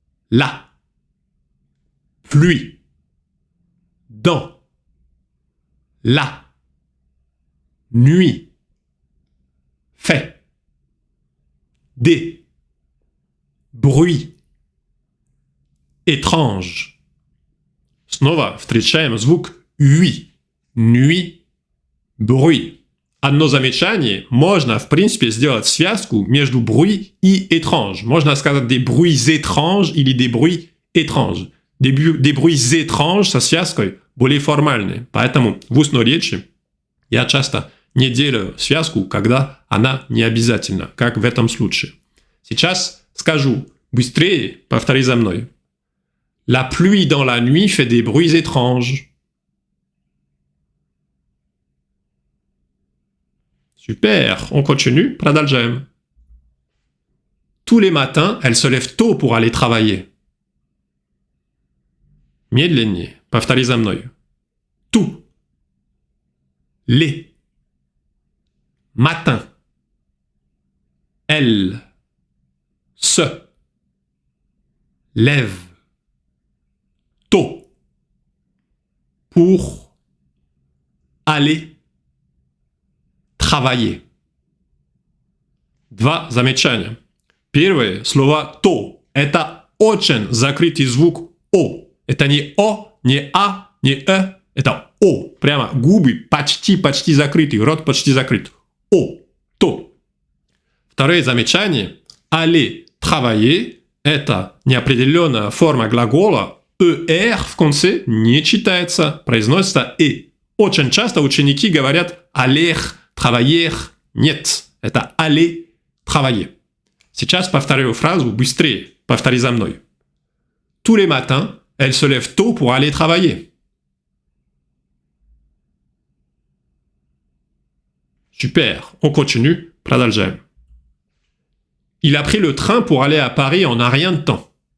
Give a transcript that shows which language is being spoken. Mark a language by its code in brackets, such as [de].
[fr] La pluie dans la nuit fait des bruits étranges. [ru] Снова встречаем звук «уи». [fr] Nuit, bruit. [ru] Одно замечание, можно, в принципе, сделать связку между bruit и étrange. Можно сказать [fr] des bruits étranges [ru] или des bruits étranges. [fr] Des bruits étranges [ru] со связкой более формальные. Поэтому в устной речи я часто не делаю связку, когда она не обязательна, как в этом случае. Сейчас скажу быстрее, повтори за мной. [fr] La pluie dans la nuit fait des bruits étranges. Super, on continue, [ru] продолжаем. [fr] Tous les matins, elle se lève tôt pour aller travailler. [ru] Медленнее, повтори за мной. [fr] Tous les matins, elle se lève tôt pour aller travailler. [ru] Два замечания. Первое слово «то» – это очень закрытый звук «о». Это не «о», не «а», не «э», это «о». Прямо губы почти закрыты, рот почти закрыт. «О», «то». Второе замечание. [fr] «Aller travailler» [ru] – это неопределенная форма глагола. «er» в конце не читается, произносится «э». Очень часто ученики говорят [fr] «aller travailler» [ru] – нет. Это [fr] «aller travailler». [ru] Сейчас повторю фразу быстрее. Повтори за мной. [fr] Tous les matins, elle se lève tôt pour aller travailler. Super. On continue. [ru] Продолжаем. [fr] Il a pris le train pour aller à Paris en un rien de temps.